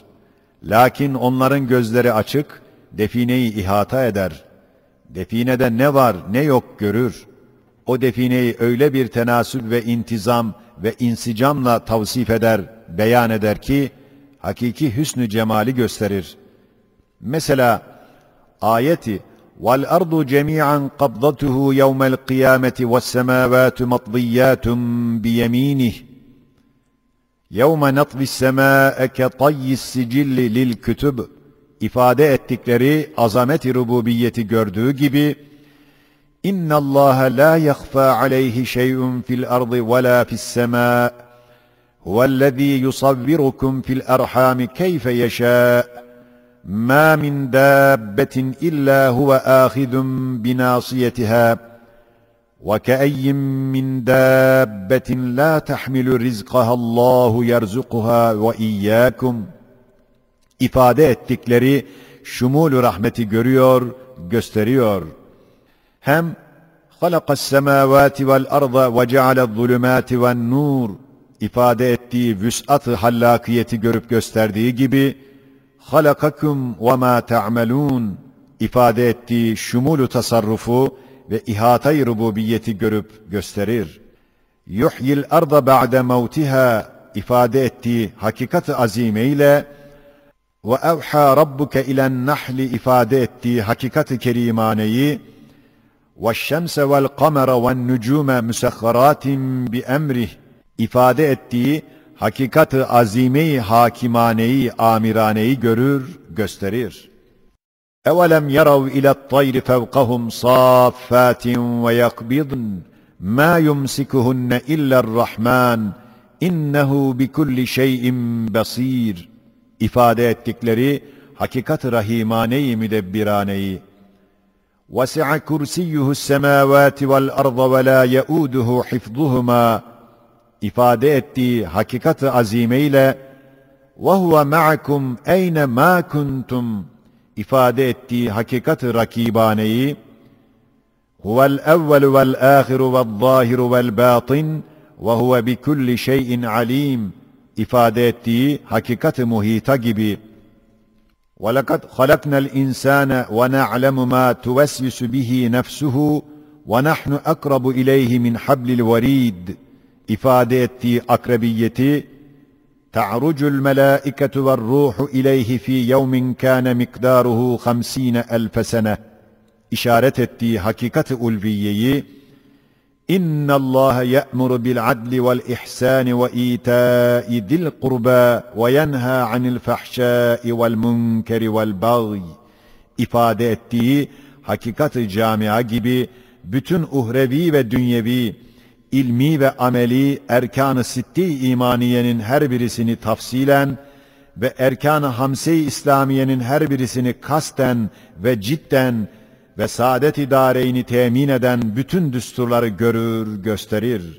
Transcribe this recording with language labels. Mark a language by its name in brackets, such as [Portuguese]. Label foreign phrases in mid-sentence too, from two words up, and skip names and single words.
[Turkish] Lakin onların gözleri açık, defineyi ihata eder. Definede ne var ne yok görür. O defineyi öyle bir tenasüp ve intizam ve insicamla tavsif eder, beyan eder ki, hakiki hüsnü cemali gösterir. Mesela ayeti [Arabic] وَالْأَرْضُ جَمِيعًا قَبْضَتُهُ يَوْمَ الْقِيَامَةِ وَالسَّمَاوَاتُ مَطْوِيَّاتٌ بِيَمِينِهِ يَوْمَ نَطْوِ السَّمَاءَ كَطَيِّ السِّجِلِّ [Turkish] لِلْكُتُبِ ifade ettikleri azamet-i rububiyeti gördüğü gibi [Arabic] اِنَّ اللّٰهَ لَا يَخْفَى عَلَيْهِ شَيْءٌ فِي الْأَرْضِ وَلَا فِي السَّمَاءِ هُوَ الَّذ۪ي يُصَوِّرُكُمْ فِي الْأَرْحَامِ كَيْفَ يَشَاءُ مَا مِنْ دَابَّةٍ إِلَّا هُوَ آخِذٌ بِنَاصِيَتِهَا وَكَأَيٍّ مِّنْ دَابَّةٍ لَا تَحْمِلُ رِزْقَهَا اللّٰهُ يَرْزُقُهَا وَإِيَّاكُمْ [Turkish] ifade ettikleri şumul-u rahmeti görüyor, gösteriyor. Hem [Arabic] خَلَقَ السَّمَاوَاتِ وَالْأَرْضَ وَجَعَلَ الظُّلُمَاتِ وَالنُّورِ [Turkish] ifade ettiği vüs'at-ı hallakiyeti görüp gösterdiği gibi [Arabic] خَلَقَكُمْ وَمَا تَعْمَلُونَ [Turkish] ifade ettiği şumul-u tasarrufu ve ihata-i rububiyeti görüp gösterir. [Arabic] يُحْيِ الْأَرْضَ بَعْدَ مَوْتِهَا [Turkish] ifade ettiği hakikat-ı azime ile [Arabic] وَاَوْحَى رَبُّكَ اِلَى النَّحْلِ [Turkish] ifade ettiği hakikat-ı kerimaneyi [Arabic] وَالشَّمْسَ وَالْقَمَرَ وَالنُّجُومَ مُسَخَّرَاتٍ بِأَمْرِهِ [Turkish] ifade ettiği hakikat-ı azime-i hakimaneyi, amiraneyi görür, gösterir. [Arabic] اَوَلَمْ يَرَوْا اِلَى الطَّيْرِ فَوْقَهُمْ صَافَّاتٍ وَيَقْبِضْنَ مَا يُمْسِكُهُنَّ اِلَّا الرَّحْمَانِ اِنَّهُ بِكُلِّ شَيْءٍ بَصِيرٌ [Turkish] ifade ettikleri hakikat-ı rahimane-i müdebbiraneyi [Arabic] وَسِعَ كُرْسِيُّهُ السَّمَاوَاتِ وَالْأَرْضَ وَلَا يَؤُودُهُ حِفْظُهُمَا [Turkish] ifade ettiği hakikat-ı azime ile [Arabic] وَهُوَ مَعَكُمْ اَيْنَ مَا كُنْتُمْ [Turkish] ifade ettiği hakikat-ı rakibaneyi [Arabic] هُوَ الْأَوَّلُ وَالْآخِرُ وَالظَّاهِرُ وَالْبَاطِنُ وَهُوَ بِكُلِّ شَيْءٍ عَلِيمٌ [Turkish] ifade ettiği hakikat-ı muhita gibi [Arabic] وَلَقَدْ خَلَقْنَا الْاِنْسَانَ وَنَعْلَمُ مَا تُوَسْوِسُ بِهِ نَفْسُهُ وَنَحْنُ أَقْرَبُ إِلَيْهِ مِنْ حَبْلِ الْوَرِيدِ [Turkish] ifade ettiği akrabiyeti [Arabic] تَعْرُجُ الْمَلَائِكَةُ وَالرُّوحُ إِلَيْهِ فِي يَوْمٍ كَانَ مِقْدَارُهُ 50,000 سَنَةٍ [Turkish] işaret ettiği hakikat-ı ulviyeyi [Arabic] اِنَّ اللّٰهَ يَأْمُرُ بِالْعَدْلِ وَالْإِحْسَانِ وَإِيتَاءِ ذِي الْقُرْبَى وَيَنْهَى عَنِ الْفَحْشَاءِ وَالْمُنْكَرِ [Turkish] وَالْبَغْيِ ifade ettiği hakikat-ı camia gibi bütün uhrevi ve dünyevi, ilmi ve ameli erkan-ı sitti imaniyenin her birisini tafsilen ve erkan-ı hamse-i İslamiyenin her birisini kasten ve cidden ve saadet-i dâreyni temin eden bütün düsturları görür, gösterir.